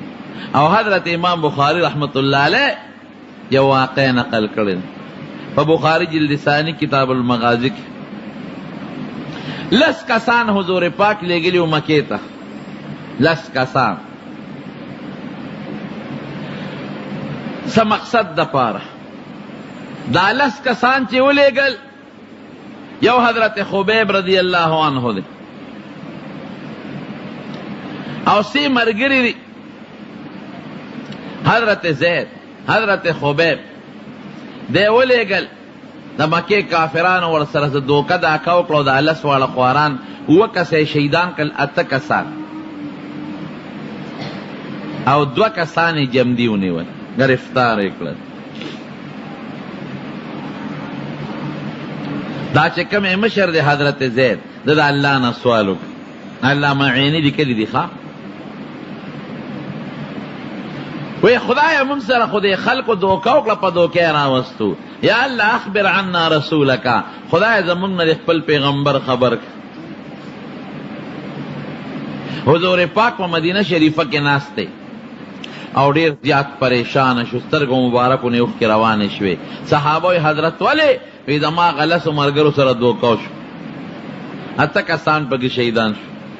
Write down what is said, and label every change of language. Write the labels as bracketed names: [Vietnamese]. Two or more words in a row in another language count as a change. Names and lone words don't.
[Pashto] او حضرت امام بخاری [Arabic] رحمت الله علیه [Pashto] یو واقع نقل کړی په بخاری جلد ثانی کتاب المغازی کې. 10 کسان حضور پاک لېږلي وو مکې ته. 10 کسان څه مقصد دپاره؟ دا 10 کسان چې ولېږل، یو حضرت خبیب [Arabic] رضی اللہ عنہ [Pashto] دی او سی مرګري دی حضرت زید، حضرت خبیب دی ولېږل. د مکې کافرانو ورسره دوکه دا وکړه، د 10 واړه خواران 2 کسه شهیدان کړل، 8 کسان او 2 کسان یې جمدي ونیول، گرفتار یې کړل. دا چې کوم مشر دی حضرت زید، د الله نه سوال وکړ. علامه عیني لیکلي دي ښه، وی خدای موږ سره خو دې خلکو دوکه وکړه، په دوکه یې راوستو. [Arabic] یا الله اخبر عنا رسولک، [Pashto] خدای زموږ نه د خپل پیغمبر خبر کړه. حضور پاک په مدینه شریفه کې ناست دی او ډیر زیات پریشان شو، سترګو مبارکو نه اوښکې روانې شوې. صحابه وی حضرت ولې؟ وی زما غلسو ملګرو سره دوکه شو، 8 کسان پکې شهیدان شو.